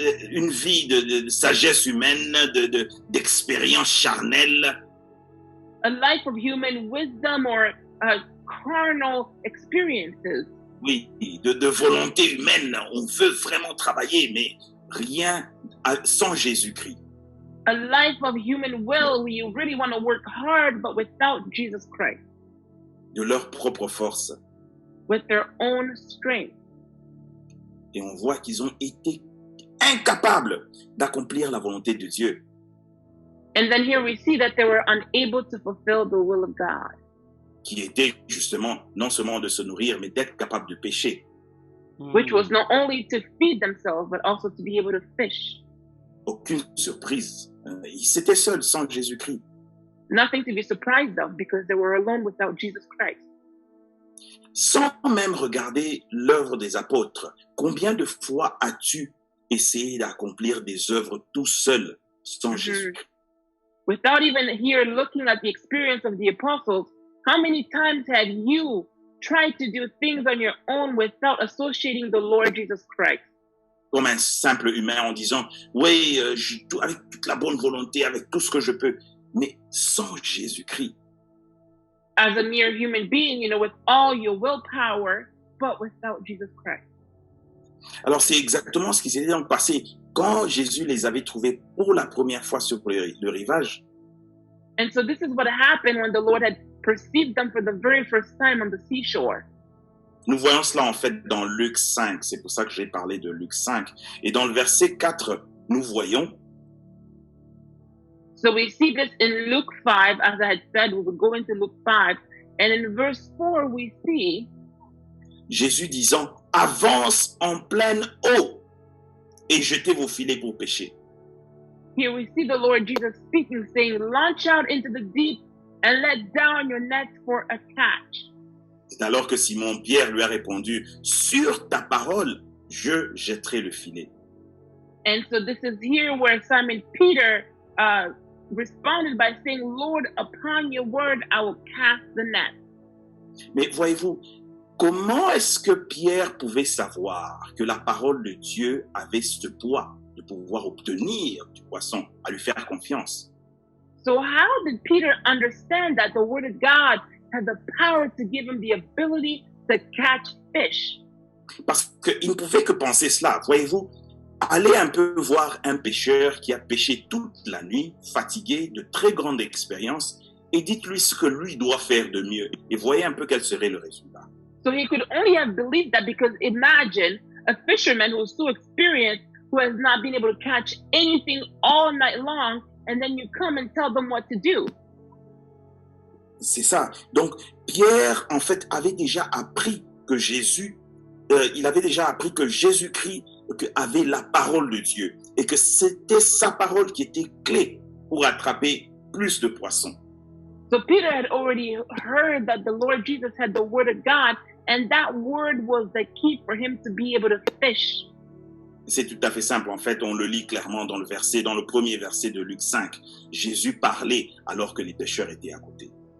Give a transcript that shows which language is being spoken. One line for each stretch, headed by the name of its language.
French: Une vie de sagesse humaine, d'expérience charnelle.
English: A life of human wisdom or carnal experiences.
French: Oui, de volonté humaine. On veut vraiment travailler, mais rien sans Jésus-Christ.
English: A life of human will where you really want to work hard, but without Jesus Christ.
French: De leur propre force.
English: With their own strength.
French: Et on voit qu'ils ont été incapables d'accomplir la volonté de Dieu.
English: And then here we see that they were unable to fulfill the will of God.
French: Qui était justement non seulement de se nourrir, mais d'être capable de pêcher.
English: Which was not only to feed themselves, but also to be able to fish.
French: Aucune surprise. Ils étaient seuls sans Jésus-Christ.
English: Nothing to be surprised of because they were alone without Jesus Christ.
French: Sans même regarder l'œuvre des apôtres, combien de fois as-tu essayé d'accomplir des œuvres tout seul sans Jésus-Christ?
English: Without even here looking at the experience of the apostles, how many times have you tried to do things on your own without associating the Lord Jesus Christ?
French: comme un simple humain en disant, oui, avec toute la bonne volonté, avec tout ce que je peux, mais sans Jésus-Christ.
English: As a mere human being, with all your willpower, but without Jesus Christ.
French: Alors c'est exactement ce qui s'est donc passé quand Jésus les avait trouvés pour la première fois sur le rivage.
English: And so this is what happened when the Lord had perceived them for the very first time on the seashore.
French: Nous voyons cela en fait dans Luc 5, c'est pour ça que j'ai parlé de Luc 5. Et dans le verset 4, nous voyons.
English: So we see this in Luke 5, as I had said, we would go into Luke 5. And in verse 4, we see
French: Jésus disant, avance en pleine eau et jetez vos filets pour pêcher.
English: Here we see the Lord Jesus speaking, saying, launch out into the deep and let down your nets for a catch.
French: C'est alors que Simon-Pierre lui a répondu, sur ta parole, je jetterai le filet.
English: And so this is here where Simon Peter responded by saying, Lord, upon your word, I will cast the net.
French: Mais voyez-vous, comment est-ce que Pierre pouvait savoir que la parole de Dieu avait ce poids de pouvoir obtenir du poisson, à lui faire confiance?
English: So how did Peter understand that the word of God had the power to give him the ability to catch fish?
French: Parce qu'il ne pouvait que penser cela. Voyez-vous, allez un peu voir un pêcheur qui a pêché toute la nuit, fatigué, de très grande expérience, et dites-lui ce que lui doit faire de mieux. Et voyez un peu quel serait le résultat.
English: So he could only have believed that, because imagine a fisherman who's so experienced, who has not been able to catch anything all night long, and then you come and tell them what to do.
French: C'est ça. Donc, Pierre, en fait, avait déjà appris que Jésus, il avait déjà appris que Jésus-Christ avait la parole de Dieu et que c'était sa parole qui était clé pour attraper plus de poissons.
English: So Peter had already heard that the Lord Jesus had the word of God, and that word was the key for him to be able to fish.
French: C'est tout à fait simple. En fait, on le lit clairement dans le premier verset de Luc 5. Jésus parlait alors que les pêcheurs étaient à côté.